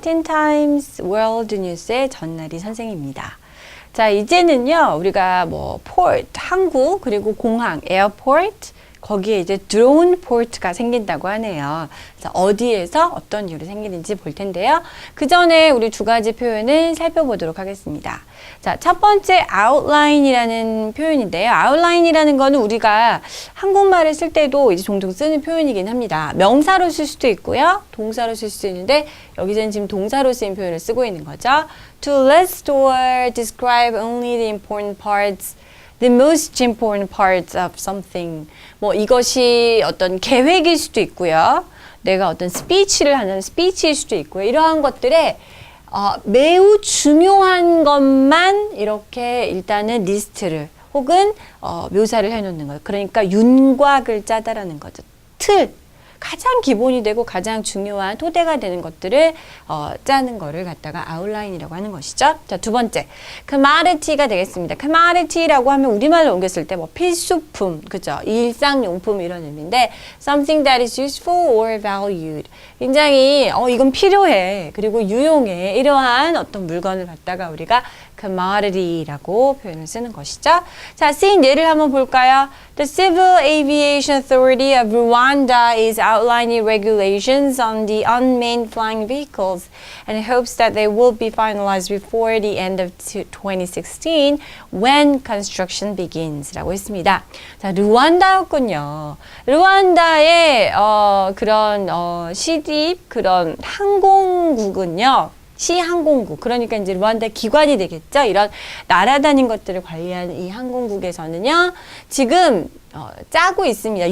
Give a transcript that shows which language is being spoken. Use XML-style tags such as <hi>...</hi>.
<ko>Teen Times World News의 전나리 선생입니다. 자, 이제는요, 우리가 뭐, port, 항구, 그리고 공항, airport, 거기에 이제 drone port가 생긴다고 하네요. 그래서 어디에서 어떤 이유로 생기는지 볼 텐데요. 그 전에 우리 두 가지 표현을 살펴보도록 하겠습니다. 자, 첫 번째 outline이라는 표현인데요. outline이라는 거는 우리가 한국말을 쓸 때도 이제 종종 쓰는 표현이긴 합니다. 명사로 쓸 수도 있고요. 동사로 쓸 수도 있는데 여기서는 지금 동사로 쓰인 표현을 쓰고 있는 거죠.</ko> <en>To list or describe only the important parts, the most important parts of something.</en> <ko>뭐 이것이 어떤 계획일 수도 있고요. 내가 어떤 스피치를 하는 스피치일 수도 있고요. 이러한 것들에 매우 중요한 것만 이렇게 일단은 리스트를 혹은 묘사를 해놓는 거예요. 그러니까 윤곽을 짜다라는 거죠. 틀. 가장 기본이 되고 가장 중요한 토대가 되는 것들을 짜는 거를 갖다가 아웃라인이라고 하는 것이죠. 자, 두 번째, commodity가 되겠습니다. commodity라고 하면 우리말로 옮겼을 때 뭐 필수품, 그죠? 일상용품 이런 의미인데</ko> <en>something that is useful or valued.</en> <ko>굉장히 이건 필요해. 그리고 유용해. 이러한 어떤 물건을 갖다가 우리가 commodity라고 표현을 쓰는 것이죠. 자, 쓰인 예를 한번 볼까요?</ko> <en>The Civil Aviation Authority of Rwanda is outlining regulations on the unmanned flying vehicles and hopes that they will be finalized before the end of 2016 when construction begins</en> <ko>라고 했습니다. 자, 르완다였군요. 르완다의 그런 시립 그런 항공국은요. 시항공국, 그러니까 이제 르완다 기관이 되겠죠. 이런 날아다닌 것들을 관리하는 이 항공국에서는요, 지금 짜고 있습니다.</ko>